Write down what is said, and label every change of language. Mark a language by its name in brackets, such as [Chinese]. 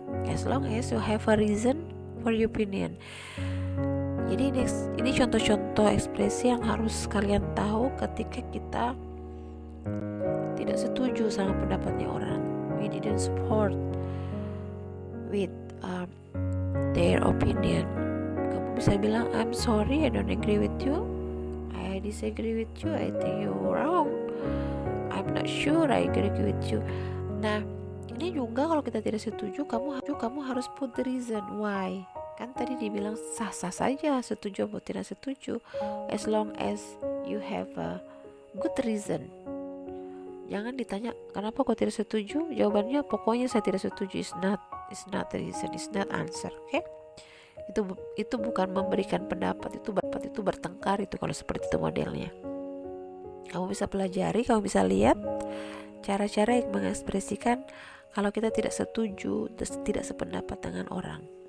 [English] As long as you have a reason for your opinion. [Indonesian] Jadi ini contoh-contoh ekspresi yang harus kalian tahu ketika kita tidak setuju sama pendapatnya orang. [English] We didn't support with their opinion. [Indonesian] Kamu bisa bilang [English] I'm sorry, I don't agree with you, I disagree with you, I think you're wrong, I'm not sure I agree with you. [Indonesian] Nah, ini juga kalau kita tidak setuju, kamu harus [English] put the reason why. [Indonesian] Kan tadi dibilang sah-sah saja setuju atau tidak setuju [English] as long as you have a good reason. [Indonesian] Jangan ditanya kenapa kau tidak setuju, jawabannya pokoknya saya tidak setuju. [English] It's not the reason, it's not answer. [Indonesian] Oke? Itu bukan memberikan pendapat, itu bertengkar. Itu kalau seperti itu modelnya. Kamu bisa pelajari, kamu bisa lihat cara-cara yang mengekspresikan kalau kita tidak setuju, tidak sependapat dengan orang.